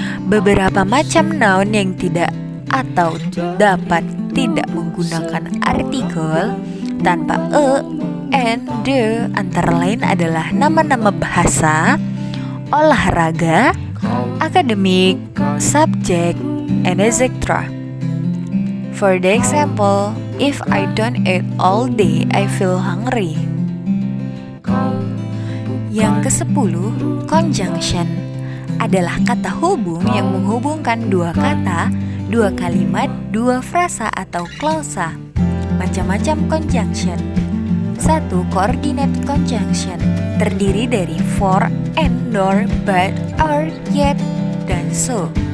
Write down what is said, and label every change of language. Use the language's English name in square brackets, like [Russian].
[Indonesian] Beberapa macam noun yang tidak atau dapat tidak menggunakan artikel tanpa a and the antara lain adalah nama-nama bahasa, olahraga, akademik, subjek, and etc. [English] For the example, if I don't eat all day, I feel hungry. [Indonesian] Yang ke-10, conjunction adalah kata hubung yang menghubungkan dua kata, dua kalimat, dua frasa atau klausa. Macam-macam conjunction. 1. Coordinate conjunction terdiri dari for, and, nor, but, are, yet, dan so.